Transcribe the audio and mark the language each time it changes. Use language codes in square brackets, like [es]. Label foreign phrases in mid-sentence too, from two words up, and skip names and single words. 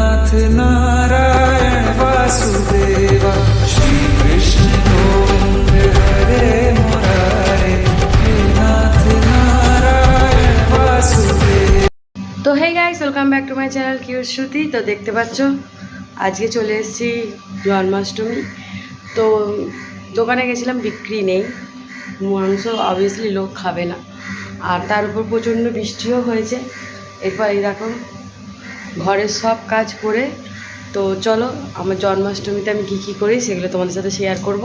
[sa] नारायण वासुदेवा श्री कृष्ण गोविंद हरे मुरारे हे नाथ नारायण वासुदेव। [bn] তো [en] hey guys, welcome back to my channel [bn] কিউট শ্রুতি। তো দেখতে পাচ্ছ আজকে চলে এসেছি জন্মাষ্টমী। তো দোকানে গেছিলাম, বিক্রি নেই, মাংস অবভিয়াসলি লোক খাবে না, আর তার উপর প্রচণ্ড বৃষ্টিও হয়েছে। এরপর এই দেখো ঘরের সব কাজ করে, তো চলো আমার জন্মাষ্টমীতে আমি কী কী করি সেগুলো তোমাদের সাথে শেয়ার করবো।